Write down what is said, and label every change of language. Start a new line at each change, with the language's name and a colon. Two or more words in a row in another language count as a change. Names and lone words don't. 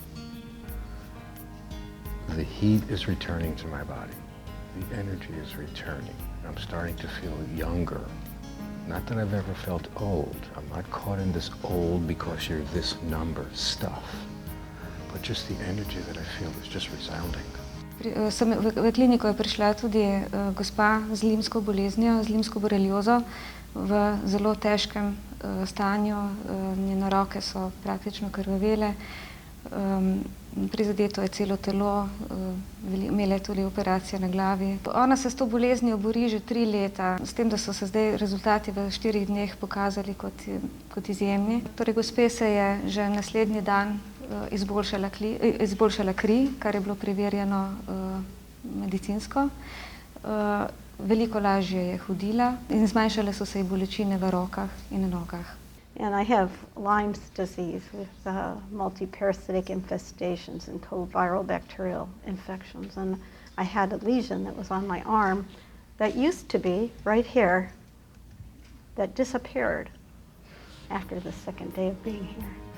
English: The heat is returning to my body. The energy is returning. I'm starting to feel younger. Not that I've ever felt old. I'm not caught in this old because you're this number stuff. But just the energy that I feel is just resounding.
Slovenian: V kliniko je prišla tudi gospa z limsko boleznijo, z limsko boreliozo, v zelo težkem stanju. Njene roke so praktično krvavele, prizadeto je celo telo, imela je tudi operacijo na glavi. Ona se s to boleznijo bori že 3 leta, s tem, da so se zdaj rezultati v 4 dneh pokazali kot izjemni. Torej, gospe se je že naslednji dan izboljšala kri, kar je bilo preverjeno medicinsko. Veliko lažje je hodila in zmanjšale so se ji bolečine v rokah in nogah.
English: And I have Lyme's disease with multi-parasitic infestations and co-viral bacterial infections. And I had a lesion that was on my arm that used to be right here that disappeared after the second day of being here.